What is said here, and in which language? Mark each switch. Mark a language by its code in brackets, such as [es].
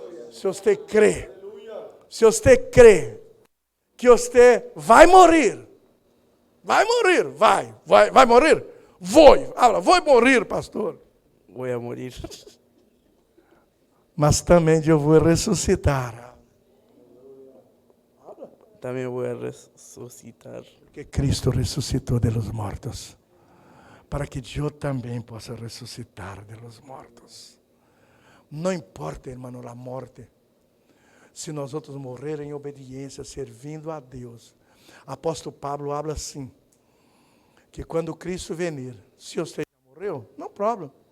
[pt] Se você crê, que você vai morrer, vai morrer. Vou morrer, pastor. [es] Voy a morir. [pt] Mas também eu vou ressuscitar. [es] También voy a resucitar. [pt] Porque Cristo ressuscitou de los mortos. Para que eu também possa ressuscitar de los mortos. Não importa, irmão, a morte. Se nós outros morrer em obediência, servindo a Deus. Apóstolo Pablo habla assim, que quando Cristo venir, se você já morreu, não problema.